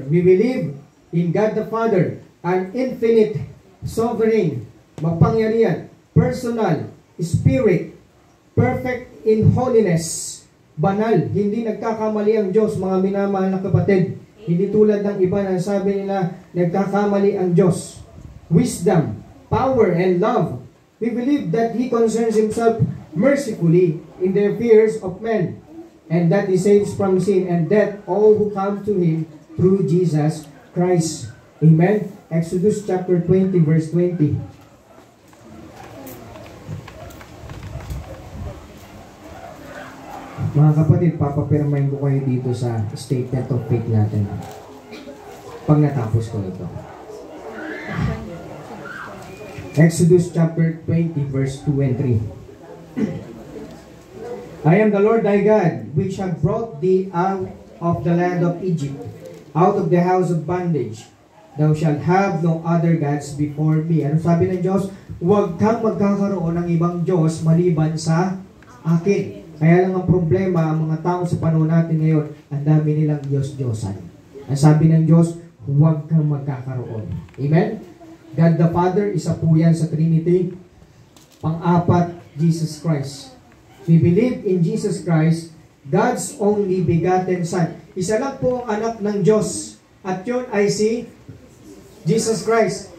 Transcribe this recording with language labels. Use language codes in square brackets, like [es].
[en] We believe in God the Father, an infinite, sovereign, mapangyarihan, personal, spirit, perfect in holiness, [tl] banal, hindi nagkakamali ang Diyos, mga minamahal na kapatid. Hindi tulad ng iba na sabi nila, nagkakamali ang Diyos. [en] Wisdom, power, and love. We believe that He concerns Himself mercifully in the affairs of men, and that He saves from sin and death all who come to Him through Jesus Christ. Amen? Exodus chapter 20 verse 20. [tl] Mga kapatid, papapirmahin ko kayo dito sa statement of faith natin. Pag natapos ko ito. [en] Exodus chapter 20 verse 2 and 3. I am the Lord thy God, which have brought thee out of the land of Egypt, out of the house of bondage. Thou shalt have no other gods before me. [tl] Ano sabi ng Diyos? Huwag kang magkakaroon ng ibang Diyos maliban sa akin. Kaya lang ang problema, ang mga tao sa panahon natin ngayon, ang dami nilang Diyos-Diyosan. Ang sabi ng Diyos, huwag kang magkakaroon. Amen? God the Father, isa po yan sa Trinity. Pang-apat, Jesus Christ. [en] We believe in Jesus Christ, God's only begotten Son. [tl] Isa lang po ang anak ng Diyos. At yun ay si Jesus Christ.